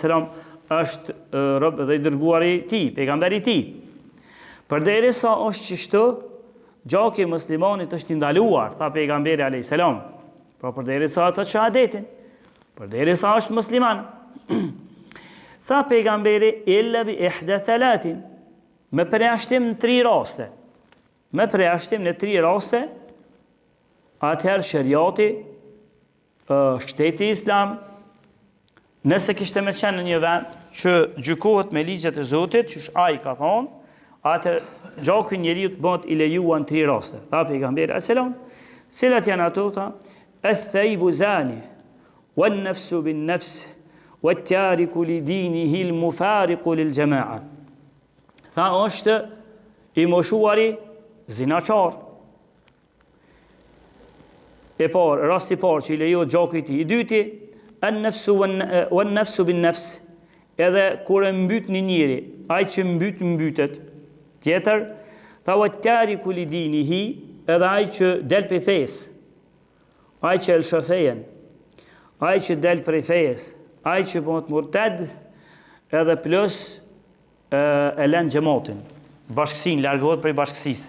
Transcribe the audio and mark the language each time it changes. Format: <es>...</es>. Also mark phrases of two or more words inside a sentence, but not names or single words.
<sq>është rob dhe i dërguari i tij, pejgamberi i tij. Përderisa është çështo, gjaki i muslimanit është i ndaluar, tha pejgamberi a.s. Pra përderisa atë shahadetin, përderisa është musliman. Tha pejgamberi</sq> <ar>إلا بإحدى ثلاث,</ar> <sq>me përjashtim në 3 raste. Me përjashtim në 3 raste, atëherë shariati, shteti islam, nëse kishte me qenë në një vend që gjykohet me ligjet e Zotit, që ai ka thonë, atëherë gjaku i njeriu të bëhet i lejuar në 3 raste. Tha pejgamberi a.s. Cilat janë ato?</sq> <ar>Tha الثيب الزاني والنفس بالنفس والتارك لدينه المفارق للجماعة.</ar> <sq>Tha është i moshuari zinaqar. E parë, rasti i parë që i lejohet gjaku i tij. I dyti,</sq> <ar>النفس بالنفس,</ar> <sq>edhe kur e mbyt një njeri, ai që mbytet. Tjetër, tha</sq> <ar>والتارك لدينه,</ar> <sq>edhe ai që del prej fesë, ai që el shafejen, ai që del prej fesë, ai që bëhet murted, edhe plus e lën xhamatin, bashkësinë, largohet prej bashkësisë.</sq>